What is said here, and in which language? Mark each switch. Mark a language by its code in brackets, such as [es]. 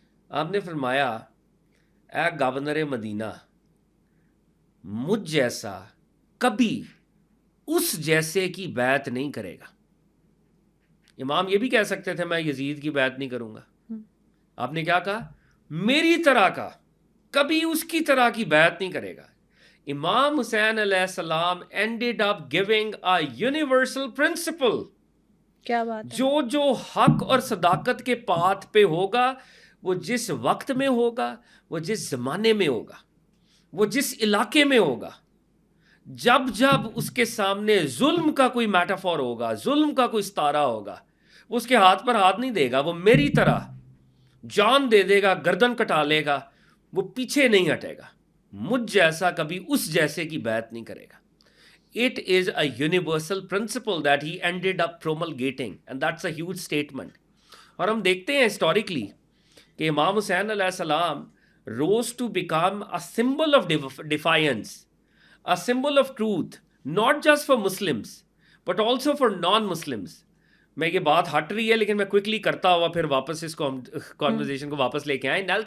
[ur] آپ نے فرمایا، اے گورنر مدینہ، مجھ جیسا کبھی اس جیسے کی بیعت نہیں کرے گا. امام یہ بھی کہہ سکتے تھے میں یزید کی بیعت نہیں کروں گا. آپ نے کیا کہا؟ میری طرح کا، کبھی اس کی طرح کی بیعت نہیں کرے گا. [en] امام حسین علیہ السلام ended up giving a universal principle. [ur] کیا بات ہے. جو حق اور صداقت کے پاتھ پہ ہوگا، وہ جس وقت میں ہوگا، وہ جس زمانے میں ہوگا، وہ جس علاقے میں ہوگا، جب اس کے سامنے ظلم کا کوئی میٹافور ہوگا، ظلم کا کوئی ستارہ ہوگا، وہ اس کے ہاتھ پر ہاتھ نہیں دے گا. وہ میری طرح جان دے دے گا، گردن کٹا لے گا، وہ پیچھے نہیں ہٹے گا. مجھ جیسا کبھی اس جیسے کی بیعت نہیں کرے گا. [en] It is a universal principle that he ended up promulgating, and that's a huge statement. [ur] اور ہم دیکھتے ہیں ہسٹوریکلی کہ [en] امام حسین علیہ السلام rose to become a symbol of defiance, a symbol of truth, not just for Muslims, but also for non-Muslims. [ur] میں یہ بات ہٹ رہی ہے لیکن میں کوئکلی کرتا ہوا پھر واپس اس کو کانورزیشن کو واپس لے کے آئے.